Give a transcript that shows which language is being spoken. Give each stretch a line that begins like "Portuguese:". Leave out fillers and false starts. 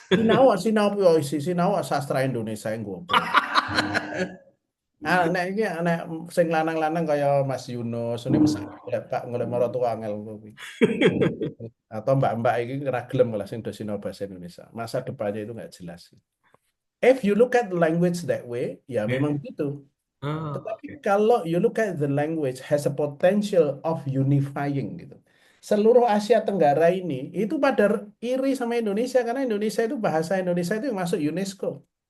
Indonesian: Sinau, sinau puisi, sinau sastra Indonesia yang goblok.
Javanese: Nek iki nek sing lanang-lanang kaya Mas Yunus ini mesake golek Pak golek maratuwa angel kuwi. Atau mbak-mbak iki ora gelem lah sing do sinau bahasa Indonesia.
Indonesian: Masa depannya itu nggak jelas.
English: If you look at the language that way,
Indonesian: ya memang Oke. begitu. Oh, Tetapi oke.
English: kalau you look at the language has a potential of unifying gitu.
Indonesian: Seluruh Asia Tenggara ini itu pada iri sama Indonesia karena Indonesia itu bahasa Indonesia itu yang masuk UNESCO.